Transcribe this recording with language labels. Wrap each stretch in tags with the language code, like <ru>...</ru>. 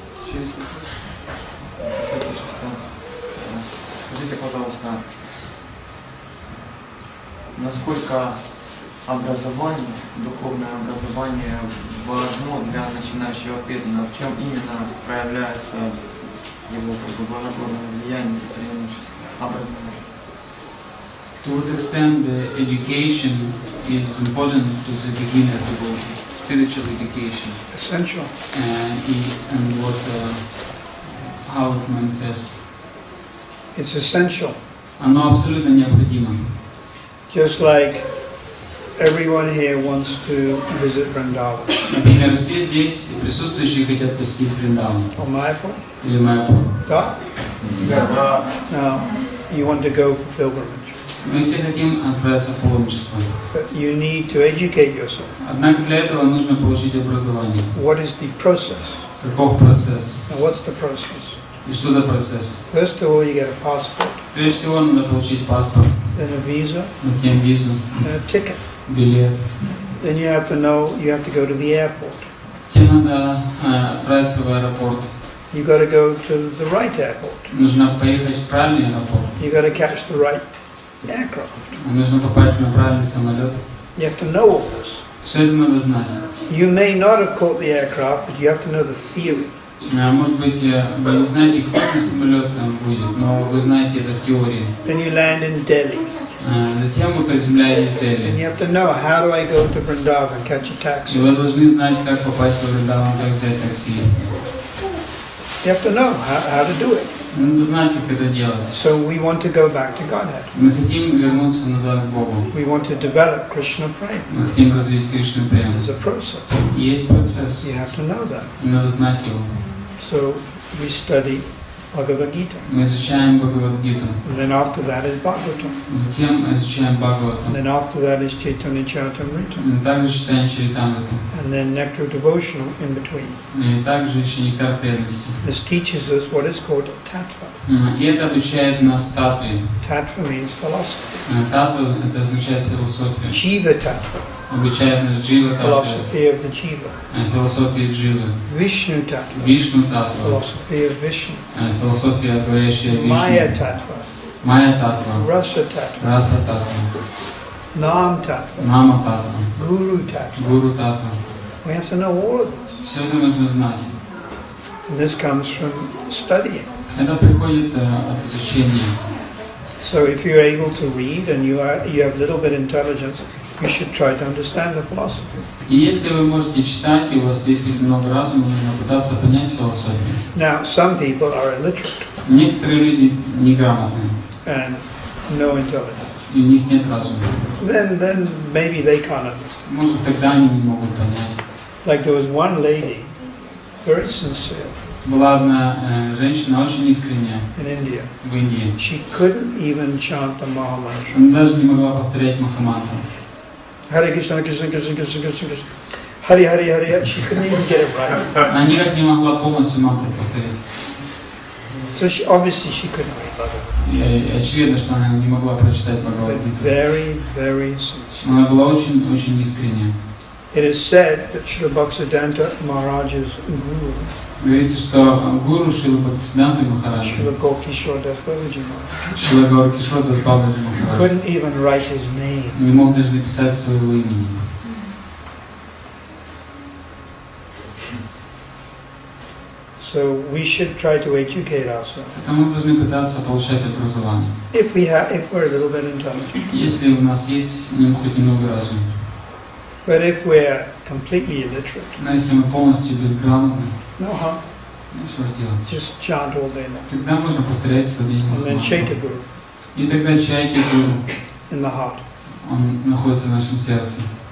<ru>Скажите, пожалуйста, насколько образование, духовное образование важно для начинающего преданного? В чем именно проявляется его благотворное влияние и преимущество образования?</ru> <en>To what extent the education is important to the beginner devotee, spiritual education, Essential. and what, how it manifests. It's essential.</en> <ru>Оно абсолютно необходимо.</ru> <en>Just like everyone here wants to visit Vrindavan.</en> <ru>Например, все здесь присутствующие хотят посетить Вриндаван</ru> <en>Or Mayapur.</en> <ru>или Майяпур. Да? Да.</ru> <en>Now, you want to go for pilgrimage.</en> <ru>Мы все хотим отправиться в паломничество.</ru> <en>But you need to educate yourself.</en> <ru>Однако для этого нужно получить образование.</ru> <en>What is the process?</en> <ru>Каков процесс?</ru> <en>Now, what's the process?</en> <ru>И что за процесс?</ru> <en>First of all, you get a passport,</en> <ru>Прежде всего надо получить паспорт,</ru> <en>then a visa,</en> <ru>затем визу,</ru> <en>then a ticket.</en> <ru>билет.</ru> <en>Then you have to know, you have to go to the airport.</en> <ru>Затем надо отправиться в аэропорт.</ru> <en>You got to go to the right airport.</en> <ru>Нужно поехать в правильный аэропорт.</ru> <en>You got to catch the right aircraft.</en> <ru>Нужно попасть на правильный самолет.</ru> <en>You have to know all this.</en> <ru>Все это надо знать.</ru> <en>You may not have caught the aircraft, but you have to know the theory.</en> <ru>Может быть, вы не знаете, какой самолет там будет, но вы знаете это в теории.</ru> <en>Then you land in Delhi.</en> <ru>Затем вы приземляетесь в Дели.</ru> <en>you have to know, how do I go to Vrindavan, catch a</en> <ru>И</ru> <en>taxi?</en> <ru>вы должны знать, как попасть в Вриндаван, как взять такси.</ru> <en>You have to know how to do it.</en> <ru>Надо знать, как это делать.</ru> <en>So we want to go back to Godhead.</en> <ru>Мы хотим вернуться назад к Богу.</ru> <en>We want to develop Krishna prema.</en> <ru>Мы хотим развить Кришну прему.</ru> <en>There's a process.</en> <ru>Есть процесс,</ru> <en>You have to know that.</en> <ru>и надо знать его.</ru> <en>So we study Bhagavad Gita.</en> <ru>Мы изучаем Бхагавад-гиту,</ru> <en>And then after that is Bhagavatam.</en> <ru>затем изучаем</ru> <en>And</en> <ru>Бхагаватам,</ru> <en>then after that is Chaitanya Charitamrita.</en> <ru>и также читаем Чаритамриту,</ru> <en>And then Nectar Devotional in between.</en> <ru>и также еще нектар преданности.</ru> <en>This teaches us what is called tattva.</en> <ru>И это обучает нас татве.</ru> <en>Tattva means philosophy.</en> <ru>Татва – это означает философию.</ru> <en>Jiva tattva,</en> <ru>Обучает нас джива татве,</ru> <en>philosophy of the jiva.</en> <ru>философии дживы.</ru> <en>Vishnu tattva,</en> <ru>Вишну татва,</ru> <en>philosophy of Vishnu.</en> <ru>философия, говорящая</ru> <en>Maya</en> <ru>Вишну.</ru> <en>tattva,</en> <ru>Майя татва,</ru> <en>Rasa tattva,</en> <ru>раса татва,</ru> <en>Nam tattva,</en> <ru>нама татва,</ru> <en>Guru tattva.</en> <ru>гуру татва.</ru> <en>We have to know all of this.</en> <ru>Все это нужно знать.</ru> <en>And this comes from studying.</en> <ru>Это приходит от изучения.</ru> <en>So if you're able to read and you have little bit intelligence, you should try to understand the philosophy.</en> <ru>И если вы можете читать, и у вас есть много разума, нужно пытаться понять философию.</ru> <en>Now, some people are illiterate</en> <ru>Некоторые люди неграмотные,</ru> <en>and no intelligence.</en> <ru>и у них нет разума.</ru> <en>Then maybe they can't understand.</en> <ru>Может, тогда они не могут понять.</ru> <en>Like there was one lady, very sincere,</en> <ru>Была одна женщина очень искренняя</ru> <en>in India.</en> <ru>в Индии.</ru> <en>She couldn't even chant the Maha Mantra.</en> <ru>Она даже не могла повторять Махамантру.</ru> <sa>Hare Krishna, Krishna Krishna, Krishna Krishna, Krishna, Hari Hari Hari Hari.</sa> <en>She couldn't even get it right.</en> <ru>Она никак не могла полностью мантру повторить.</ru> <en>So obviously she couldn't read.</en> <ru>И очевидно, что она не могла прочитать</ru> <en>But</en> <ru>Бхагавад-гиту.</ru> <en>very, very sincere.</en> <ru>Она была очень, очень искренняя.</ru> <en>It is said that Srila Bhaktisiddhanta Maharaj's guru,</en> <ru>Говорится, что гуру Шрилы Бхактисиддханты Махараджа,</ru> <en>Srila Gokishora Das Babaji Maharaj,</en> <ru>Шрила Гауракишора дас Бабаджи Махарадж,</ru> <en>couldn't even write his name.</en> <ru>не мог даже написать своего имени.</ru> <en>So we should try to educate ourselves.</en> <ru>Поэтому мы должны пытаться получать образование.</ru> <en>If we're a little bit intelligent.</en> <ru>Если у нас есть хоть немного разума.</ru> <en>But if we're completely illiterate,</en> <ru>Но если мы полностью безграмотны,</ru> <en>no harm.</en> <ru>ну что же делать?</ru> <en>Just chant all day long.</en> <ru>Тогда можно повторять сознанием.</ru> <en>And then Chaita Guru</en> <ru>И тогда чайки гуру,</ru> <en>in the heart.</en> <ru>он находится в нашем сердце.</ru>